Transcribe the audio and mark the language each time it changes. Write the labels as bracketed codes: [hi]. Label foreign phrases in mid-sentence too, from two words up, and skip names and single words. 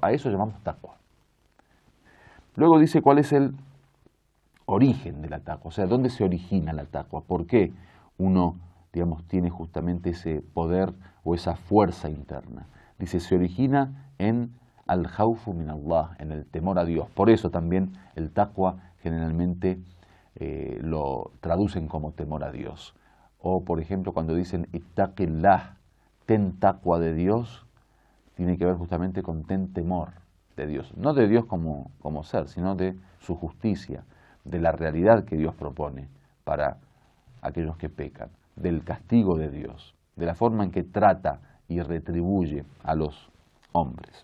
[es] A eso llamamos taqwa. Luego dice cuál es el origen de la taqwa, o sea, dónde se origina la taqwa, por qué uno, digamos, tiene justamente ese poder o esa fuerza interna. Dice, se origina en [ar] الخوف من الله, [es] en el temor a Dios. Por eso también el taqwa generalmente lo traducen como temor a Dios. O, por ejemplo, cuando dicen ittaqillah, ten taqwa de Dios, tiene que ver justamente con ten temor de Dios. No de Dios como ser, sino de su justicia, de la realidad que Dios propone para aquellos que pecan, del castigo de Dios, de la forma en que trata y retribuye a los hombres.